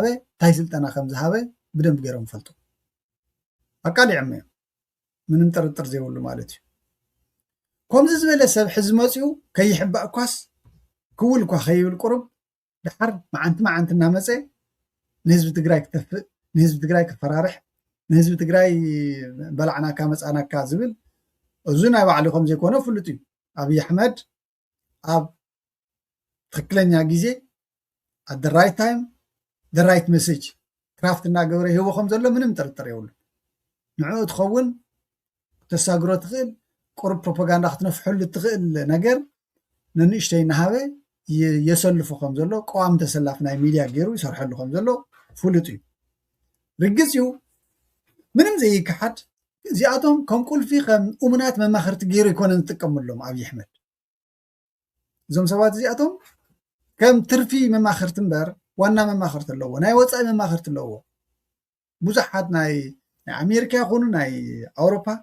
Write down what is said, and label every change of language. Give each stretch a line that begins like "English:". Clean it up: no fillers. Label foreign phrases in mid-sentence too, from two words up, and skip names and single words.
Tigrinya: እንታይ ስልጠና ከም ዝሃበ ብደንብ ገይሮም ፈልጡ ኣቃሊዖም እዮም ምንም ጥርጥር ዘይብሉ ማለት እዩ ከምዚ ዝበለ ሰብ ሕዚ መፅኡ ከይሕባእ እኳስ ክውል እኳ ከይብል ቁሩብ ድሓር መዓንቲ እናመፀ ንህዝቢ ትግራይ ክተፍእ ንህዝቢ ትግራይ ክፈራርሕ ንህዝቢ ትግራይ በላዕናካ መፃናካ ዝብል እዚ ናይ ባዕሉ ከም ዘይኮነ ፍሉጥ እዩ ኣብይ ኣሕመድ ኣብ ትክክለኛ ግዜ
English: at the right time the right message
Tigrinya: ክራፍት እናገበረ ይህቦ ከም ዘሎ ምንም ጥርጥር የብሉ ንዕኡ ትኸውን ተሳግሮ ትኽእል ቁሩብ ፕሮፓጋንዳ ክትነፍሐሉ ትኽእል ነገር ንንእሽተይ እናሃበ የሰልፉ ከም ዘሎ ቀዋሚ ተሰላፍ ናይ ሚድያ ገይሩ ይሰርሐሉ ከም ዘሎ ፍሉጥ እዩ ርግፅ እዩ ምንም ዘይከሓድ እዚኣቶም ከም ቁልፊ ከም እሙናት መማኽርቲ ገይሩ ይኮነ ዝጥቀመሎም ኣብይ ኣሕመድ እዞም ሰባት እዚኣቶም ከም ትርፊ መማኽርቲ እምበር ዋና መማኽርቲ ኣለዎ ናይ ወፃኢ መማኽርቲ ኣለዎ ብዙሓት ናይ ኣሜሪካ ይኹኑ ናይ ኣውሮፓ